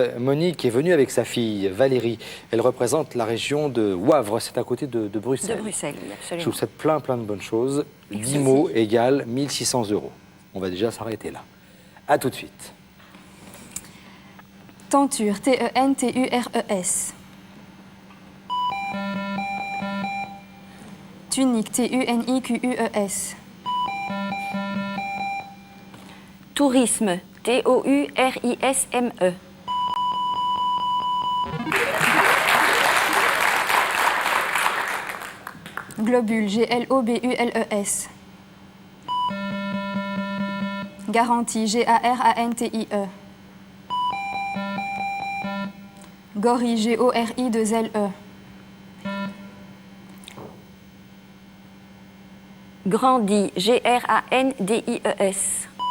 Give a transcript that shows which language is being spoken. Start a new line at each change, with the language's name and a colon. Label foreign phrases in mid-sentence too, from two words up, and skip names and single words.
French: Monique est venue avec sa fille Valérie. Elle représente la région de Wavre, c'est à côté de Bruxelles. De Bruxelles, oui, Je absolument. vous souhaite plein de bonnes choses. 10 mots égale 1 600 €. On va déjà s'arrêter là. À tout de suite. Tenture, T-E-N-T-U-R-E-S. Tunique, T-U-N-I-Q-U-E-S. Tourisme, T-O-U-R-I-S-M-E. Globule, G-L-O-B-U-L-E-S. Garantie, G-A-R-A-N-T-I-E. Gorille, G-O-R-I-2-L-E. Grandi, G-R-A-N-D-I-E-S.